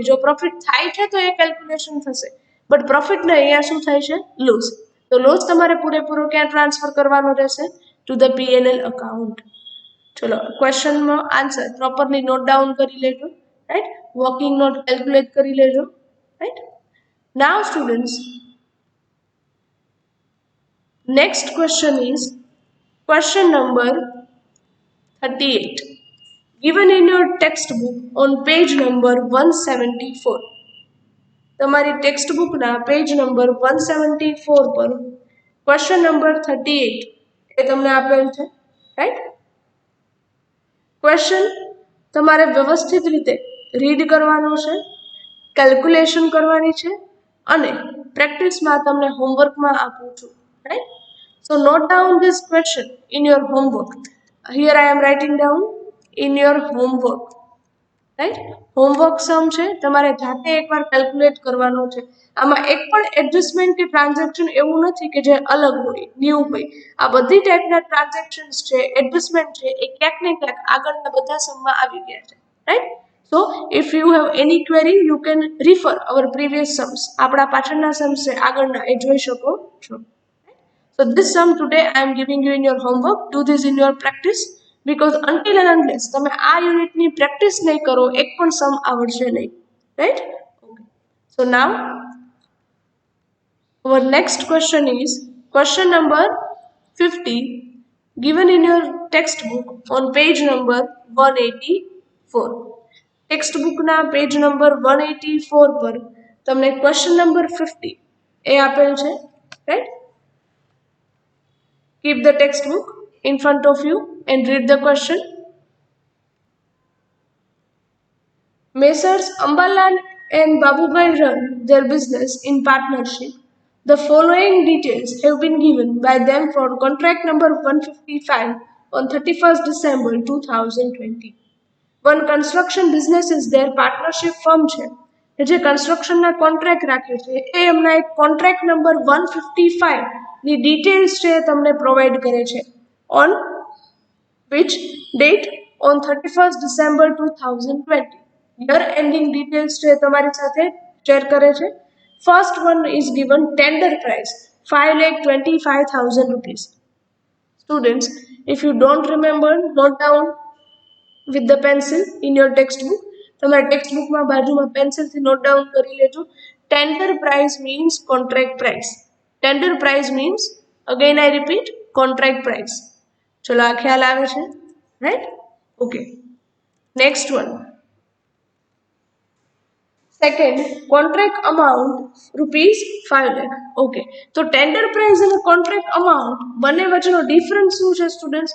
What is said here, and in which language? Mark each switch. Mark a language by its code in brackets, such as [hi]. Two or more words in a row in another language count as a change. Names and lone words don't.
[gu] જો પ્રોફિટ થાય છે તો એ કેલ્ક્યુલેશન થશે [en] but profit [gu] ને અહીંયા શું થાય છે? લોસ. તો લોસ તમારે પૂરેપૂરો ક્યાં ટ્રાન્સફર કરવાનો રહેશે? [en] to the P&L account. [gu] ચલો ક્વેશ્ચનમાં [en] answer properly note down [gu] કરી લેજો, રાઈટ? [en] working note calculate [gu] કરી લેજો, [en] right? now students, next question is question number 38, given in your textbook on page number 174. [gu] તમારી ટેક્સ્ટ બુકના [en] page number [gu] 174 પર [en] question number [gu] 38 એ તમને આપેલ છે, રાઈટ? ક્વેશ્ચન તમારે વ્યવસ્થિત રીતે રીડ કરવાનો છે, કેલ્ક્યુલેશન કરવાની છે અને પ્રેક્ટિસમાં તમને હોમવર્કમાં આપું છું, રાઈટ? [en] So note down this question in your homework. Here I am writing down in your homework, રાઈટ? homework sum [gu] છે તમારે જાતે એકવાર કેલ્ક્યુલેટ કરવાનો છે. આમાં એક પણ એડજસ્ટમેન્ટ કે ટ્રાન્ઝેક્શન એવું નથી કે જે અલગ હોય, ન્યૂ હોય. આ બધી ટાઈપના ટ્રાન્ઝેક્શન્સ છે, એડજસ્ટમેન્ટ છે એ ક્યાંક ને ક્યાંક આગળના બધા સમમાં આવી ગયા છે, રાઈટ? [en] So if you have any query you can refer our previous sums. [gu] આપણા પાછળના સમ્સ છે આગળના એ જોઈ શકો છો. [en] So this sum today I am giving you in your homework. Do this in your practice because until and unless [gu] તમે આ યુનિટની પ્રેક્ટિસ નહીં કરો એક પણ સમ આવડશે નહીં, [en] right? okay. So now our next question is question number 50, given in your textbook on page number 184. [gu] ટેક્સ્ટબુકના [en] page number [gu] 184 પર તમને [en] question number [gu] 50 એ આપેલ છે, રાઈટ? [en] Keep the textbook in front of you and read the question. Messrs. Ambalal and Babubhai run their business in partnership. The following details have been given by them for contract number 155 on 31st December 2020. One construction business is their partnership firm [gu] છે જે કન્સ્ટ્રક્શનના કોન્ટ્રાક્ટ રાખ્યો છે એ એમના એક [en] contract number [gu] 155 ની ડિટેલ્સ છે તમને પ્રોવાઈડ કરે છે [en] on which date? On 31st December 2020. year ending details [gu] છે તમારી સાથે શેર કરે છે. [en] First one is given tender price 5,25,000 rupees. Students, if you don't remember, note down with the pencil in your textbook. [gu] તમારા ટેક્સ્ટબુકમાં બાજુમાં પેન્સિલથી [en] note down [gu] કરી લેજો. [en] tender price means contract price. tender price means, again I repeat, contract price. [gu] ચલો આ ખ્યાલ આવે છે, [en] right? okay, next one. second, contract amount ₹5 લાખ. [gu] ઓકે, તો [en] tender price [gu] અને [en] contract amount [gu] બંને વચ્ચેનો ડિફરન્સ શું છે સ્ટુડન્ટ્સ?